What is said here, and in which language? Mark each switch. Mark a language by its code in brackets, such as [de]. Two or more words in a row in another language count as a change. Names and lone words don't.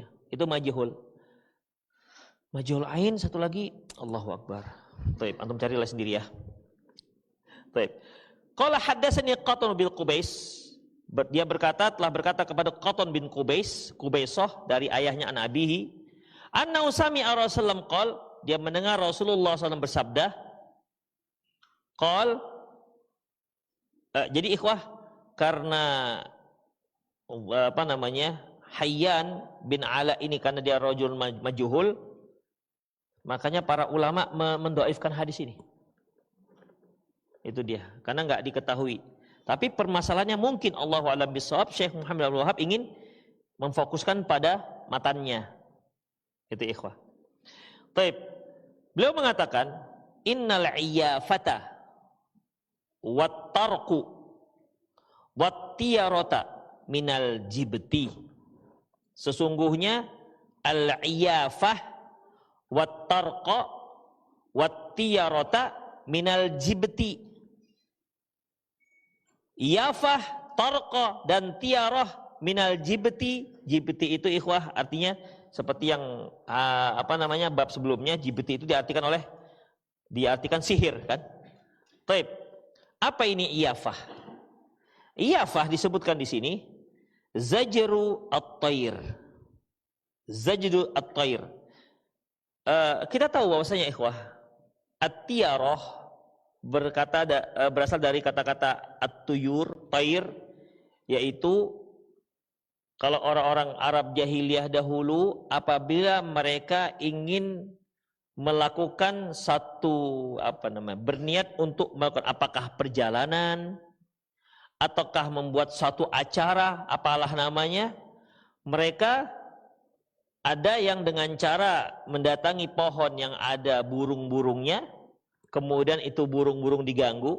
[id] Itu majhul. [ar] مجهول عين [id] satu lagi, [ar] الله أكبر. [id] Baik, antum carilah sendiri ya. Baik. [ar] قال حدثني [id] Qatan bin Qubais. Dia telah berkata kepada Qatan bin Qubaisah dari ayahnya [ar] عن أبيه أنه سمع رسول الله قال, [id] dia mendengar Rasulullah SAW bersabda, qol, Jadi ikhwah, karena Hayyan bin Ala ini karena dia [ar] رجل مجهول, [id] makanya para ulama mendoifkan hadis ini. Itu dia, karena nggak diketahui. Tapi permasalahannya mungkin [ar] الله أعلم بالصواب, [id] Syekh Muhammad Abdul Wahab ingin memfokuskan pada matannya. Itu ikhwah. Baik. Beliau mengatakan [ar] إن العيافة والطرق والطيرة من الجبت. Sesungguhnya العيافة والطرق والطيرة من الجبت. [id] Iyafah, tarqa dan tiarah [ar] من الجبت. [id] Jibti itu ikhwah artinya seperti yang bab sebelumnya, jibti itu diartikan sihir kan. Baik. Apa ini iyafah? Iyafah disebutkan di sini [ar] زجر الطير. زجر الطير. [id] Kita tahu bahwasanya ikhwah, at-tiyarah berasal dari kata-kata [ar] الطيور، طير, [id] yaitu kalau orang-orang Arab jahiliyah dahulu apabila mereka ingin melakukan satu berniat untuk melakukan apakah perjalanan ataukah membuat suatu acara apalah namanya, mereka ada yang dengan cara mendatangi pohon yang ada burung-burungnya, kemudian itu burung-burung diganggu.